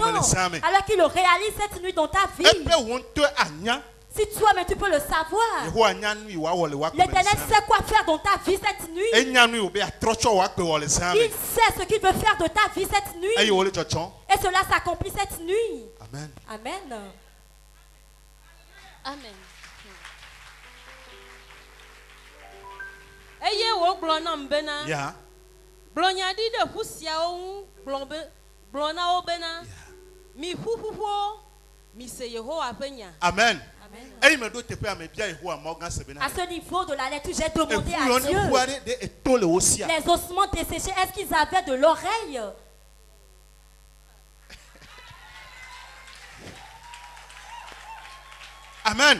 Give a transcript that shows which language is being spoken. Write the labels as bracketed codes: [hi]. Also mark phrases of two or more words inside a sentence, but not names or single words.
[fr] Alors qu'il le réalise cette nuit dans ta vie. Si toi-même tu peux le savoir. L'Éternel sait quoi faire dans ta vie cette nuit. Il sait ce qu'il veut faire de ta vie cette nuit. Et cela s'accomplit cette nuit. Amen. Amen. [ee] Amen. Eye wo gblɔ nam bena. Gblɔnya ɖi ɖe ƒu siawo ŋu gblɔ na wo bena mi ƒuƒuƒo mi se Yehowa ƒe nya. [fr] Amen. À ce niveau de la lettre, j'ai demandé à Dieu, les ossements desséchés, est-ce qu'ils avaient de l'oreille? Amen.